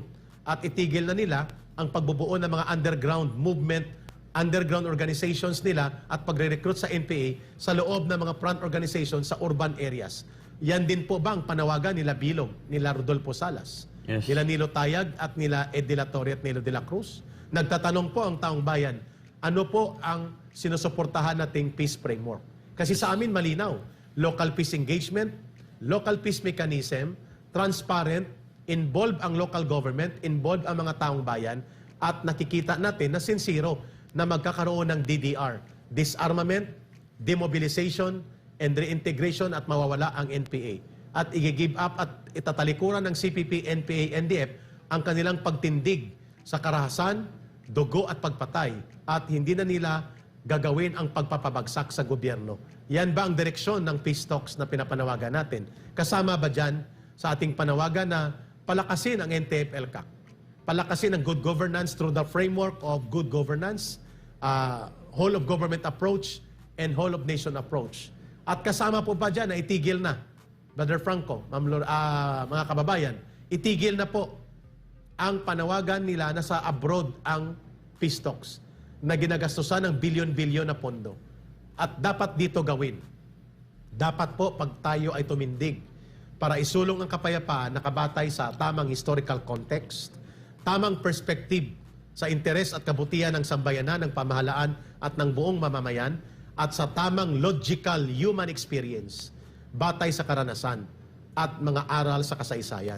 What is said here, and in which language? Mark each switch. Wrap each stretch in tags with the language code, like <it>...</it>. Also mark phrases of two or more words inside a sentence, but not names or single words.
<tl>At itigil na nila ang pagbubuo ng mga</tl> <en>underground movement, underground organizations</en> <tl>nila at pagre-recruit sa NPA sa loob ng mga</tl> <en>front organizations</en> <tl>sa</tl> <en>urban areas.</en> <tl>Yan din po ba ang panawagan nila Bilog, nila Rodolfo Salas, Yes. nila Nilo Tayag at nila Ed de la Torre at Nilo de la Cruz? Nagtatanong po ang taong bayan, ano po ang sinusuportahan nating peace framework? Kasi sa amin malinaw,</tl> <en>local peace engagement, local peace mechanism, transparent,</en> <tl>involve ang</tl> <en>local government,</en> <tl>involve ang mga taong bayan, at nakikita natin na sincero na magkakaroon ng DDR,</tl> <en>disarmament, demobilization, and reintegration</en> <tl>at mawawala ang NPA. At</tl> <en>i-give up</en> <tl>at itatalikuran ng CPP, NPA, NDF ang kanilang pagtindig sa karahasan, dugo at pagpatay at hindi na nila gagawin ang pagpapabagsak sa gobyerno. Yan ba ang direksyon ng</tl> <en>peace talks</en> <tl>na pinapanawagan natin? Kasama ba dyan sa ating panawagan na palakasin ang NTF-ELCAC? Palakasin ang</tl> <en>good governance through the framework of good governance, whole of government approach, and whole of nation approach.</en> <tl>At kasama po ba dyan na itigil na, Brother Franco, mga kababayan, itigil na po ang panawagan nila na sa abroad ang</tl> <en>peace talks</en> <tl>na ginagastusan ng bilyon-bilyon na pondo. At dapat dito gawin. Dapat po pag tayo ay tumindig para isulong ang kapayapaan nakabatay sa tamang</tl> <en>historical context,</en> <tl>tamang perspective sa interes at kabutihan ng sambayanan, ng pamahalaan at ng buong mamamayan, at sa tamang</tl> <en>logical human experience,</en> <tl>batay sa karanasan at mga aral sa kasaysayan.</tl>